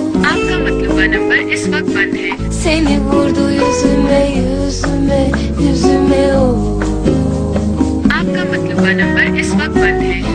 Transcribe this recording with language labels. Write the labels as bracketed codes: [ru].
[ur] आपका मतलूबा नंबर इस वक्त बंद है। [tr] Seni vurdu yüzüme, yüzüme, yüzüme, of. [ur] आपका मतलूबा नंबर इस वक्त बंद है।